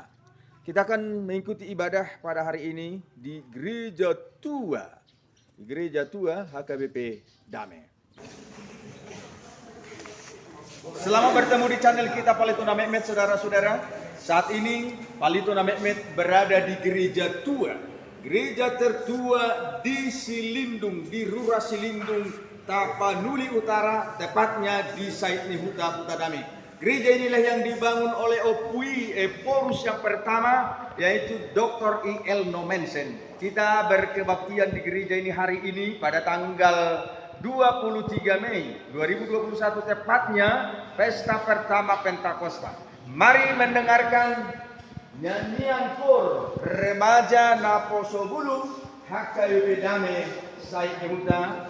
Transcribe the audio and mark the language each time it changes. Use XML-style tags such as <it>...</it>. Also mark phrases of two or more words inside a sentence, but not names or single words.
<id>Kita akan mengikuti ibadah pada hari ini di Gereja Tua. Gereja Tua HKBP Damai. Selamat bertemu di channel kita Palituna Mehmet, saudara-saudara. Saat ini Palituna Mehmet berada di Gereja Tua. Gereja tertua di Silindung, di Rura Silindung, Tapanuli Utara, tepatnya di Said Nihuta Huta Damai. Gereja inilah yang dibangun oleh Porus yang pertama, yaitu Dr. I.L. Nomensen. Kita berkebaktian di gereja ini hari ini pada tanggal 23 Mei 2021, tepatnya pesta pertama Pentakosta. Mari mendengarkan nyanyian kor remaja Naposobulu HKBP Damai Said Nihuta.</id>